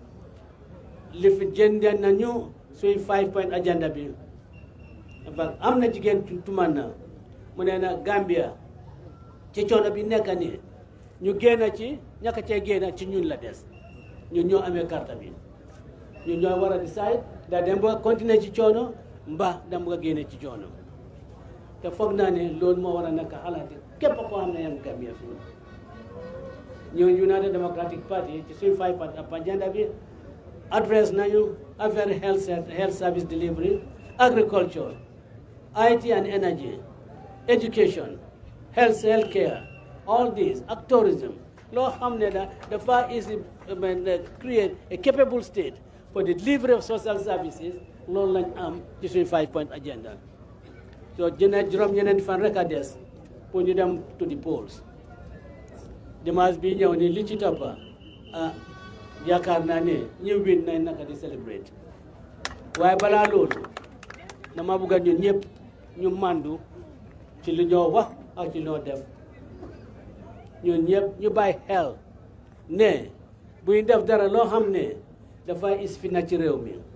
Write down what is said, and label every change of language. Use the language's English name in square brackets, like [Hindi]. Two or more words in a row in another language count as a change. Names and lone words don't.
[Wolof] li fi jëndee nañu suy [English] 5-point agenda [Wolof] bi am na jigéen tuman na mu ne na Gambia ci coono bi nekk nii ñu génn ci ñàkk cee génn ci ñun la des ñun ñoo amee carte bi ñun ñoo war a decide da dem ba continuer ci coono mbaa dem ba génne ci coono te foog naa ne loolu moo war a nekk xalaati képp koo xam ne yan Gambia fii ñun United Democratic Party ci suñu [English] 5-point agenda [Wolof] bi adresse nañu affaire [English] health service delivery agriculture IT and energy education health care all these [Wolof] ak tourism loo xam ne dafa [English] create a capable state for the delivery of social services [Wolof] loolu lañ am ci suñu [English] 5-point agenda [Wolof] so juróom-ñeneent fan rek a des pour ñu dem [English] to the polls [Wolof] dimanche bi ñëw ni li ci toppa yaakaar naa ne ñu win nañ naka di celebrate waaye balaa loolu dama bëgg a ñun ñëpp ñu màndu ci li ñoo wax ak ci ñoo def ñun ñëpp ñu bàyyi xel ne buy def dara loo xam ne dafa is fi na ci réew mi